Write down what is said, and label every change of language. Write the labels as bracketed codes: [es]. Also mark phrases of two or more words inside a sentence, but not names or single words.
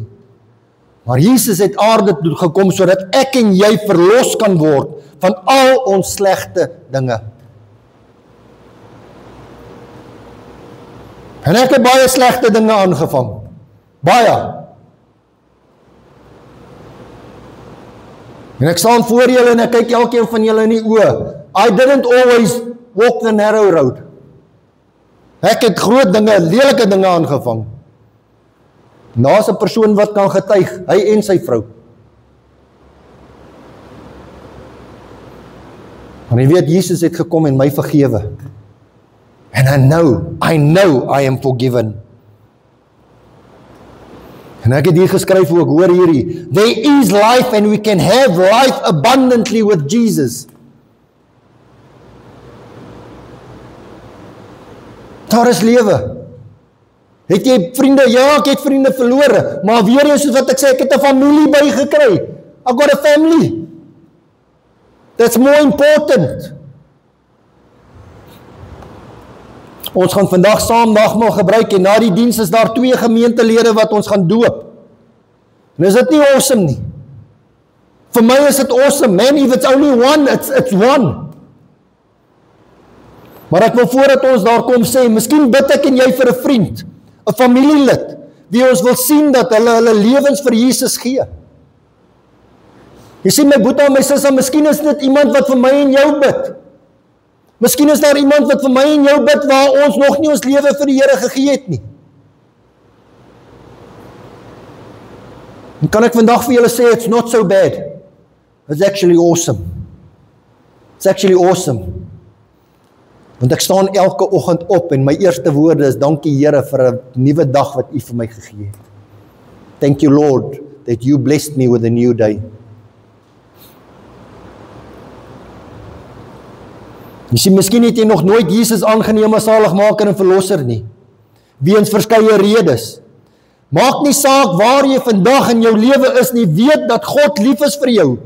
[af] Maar Jesus het aarde toe gekom sodat ek en jy verlos kan word van al ons slegte dinge. En ek het baie slegte dinge aangevang. Baie. En ek staan voor julle en ek kyk elkeen van julle in die oë. [en] I didn't always walk the narrow road. [af] Ek het groot dinge, lelike dinge aangevang. Daar's 'n persoon wat kan getuig, hy en sy vrou. Want jy weet, Jesus het gekom en my vergewe. [en] And I know I am forgiven. [af] En ek het hier geskryf ook, hoor hierdie, [en] there is life and we can have life abundantly with Jesus. [af] Daar is lewe. Het jy vriende? Ja, ek het vriende verlore, maar weer eens soos wat ek sê, ek het 'n familie bygekry. [en] I got a family. That's more important. [af] Ons gaan vandag saam nagmaal gebruik en na die diens is daar 2 gemeentelede wat ons gaan doop. En is dit nie awesome nie? Vir my is dit awesome, man, [en] if it's only one, it's one. [af] Maar ek wil voordat ons daar kom sê, miskien bid ek en jy vir 'n vriend, 'n familielid, wie ons wil sien dat hulle lewens vir Jesus gee. Jy sien my boetie en my sussie, miskien is dit iemand wat vir my en jou bid. Miskien is daar iemand wat vir my en jou bid waar ons nog nie ons lewe vir die Here gegee het nie. En kan ek vandag vir julle sê, [en] it's not so bad. It's actually awesome. It's actually awesome. [af] Want ek staan elke oggend op en my eerste woorde is, dankie Here vir 'n nuwe dag wat U vir my gegee het. [en] Thank you Lord, that you blessed me with a new day. [af] Jy sien, miskien het jy nog nooit Jesus aangeneem as saligmaker en verlosser nie, weens verskeie redes. Maak nie saak waar jy vandag in jou lewe is nie, weet dat God lief is vir jou.